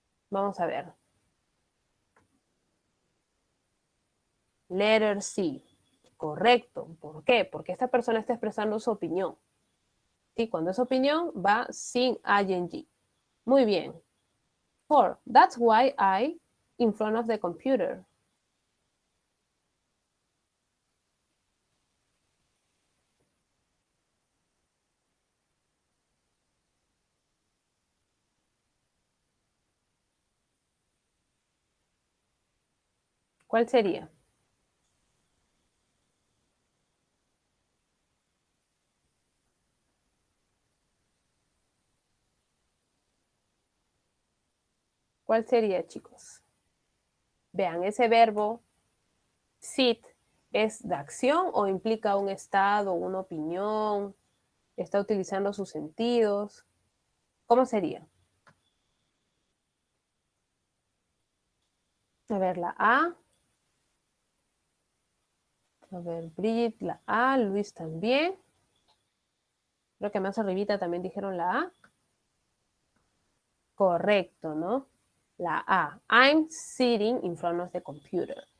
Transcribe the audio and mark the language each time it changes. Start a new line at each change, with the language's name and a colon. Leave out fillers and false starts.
Spanish: Vamos a ver.
English: Letter C.
Spanish: Correcto. ¿Por qué? Porque esta persona está expresando su opinión. Y cuando es opinión, va sin ing. Muy bien. 4.
English: That's why I in front of the computer.
Spanish: ¿Cuál sería? ¿Cuál sería, chicos? Vean, ese verbo sit es de acción o implica un estado, una opinión, está utilizando sus sentidos. ¿Cómo sería? A ver, la A. A ver, Brigitte, la A. Luis también. Creo que más arribita también dijeron la A. Correcto, ¿no? La A.
English: I'm sitting in front of the computer.